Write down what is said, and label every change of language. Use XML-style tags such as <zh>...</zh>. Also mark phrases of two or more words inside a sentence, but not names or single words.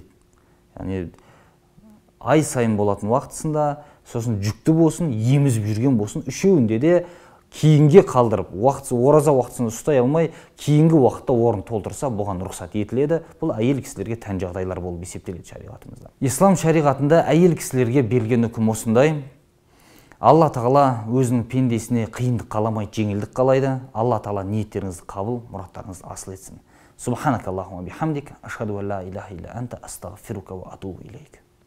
<kk>Яғни ай сайын болатын уақытысында, сосын жүкті болсын, емізіп жүрген болсын, үшеуінде де кейінге қалдырып, ораза уақытысын ұстай алмай, кейінгі уақытта орын толтырса, бұған рұқсат етіледі. Бұл әйел кісілерге тән жағдайлар болып есептеледі шариғатымызда. Ислам шариғатында әйел кісілерге берілген үкім осындай. Алла Тағала өзінің пендесіне қиындық қаламай, жеңілдік қалайды. Алла Тағала ниеттеріңізді қабыл, мұраттарыңызды асыл етсін.</kk> <ar>سبحانك اللهم وبحمدك أشهد أن لا إله إلا أنت أستغفرك وأتوب إليك.</ar>